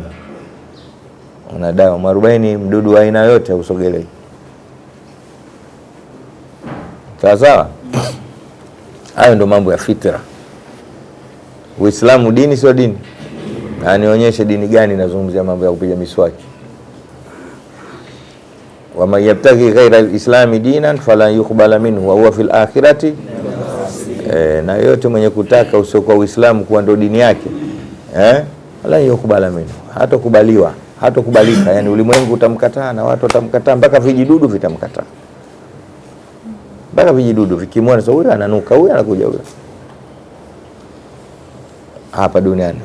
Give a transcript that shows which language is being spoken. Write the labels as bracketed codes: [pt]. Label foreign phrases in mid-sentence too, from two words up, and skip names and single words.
[sw] Una dawa mwarobaini, mdudu wa aina yote usogelee. Sawa? Hayo ndio mambo ya fitra. Uislamu dini sio dini. Na nionyeshe dini gani inazungumzia mambo ya kupiga miswaki. [ar] ومن يبتغ غير الإسلام دينا فلا يقبل منه وهو في الآخرة [sw] na yote mwenye kutaka usio kwa Uislamu kuwa ndo dini yake [ar] لا يقبل منه, [sw] hatokubaliwa, hatokubalika. Yani ulimwengu utamkataa na watu watamkataa, mpaka vijidudu vitamkataa. Mpaka vijidudu vikimwona sasa, huyu ananuka, huyu anakuja, huyu hapa duniani.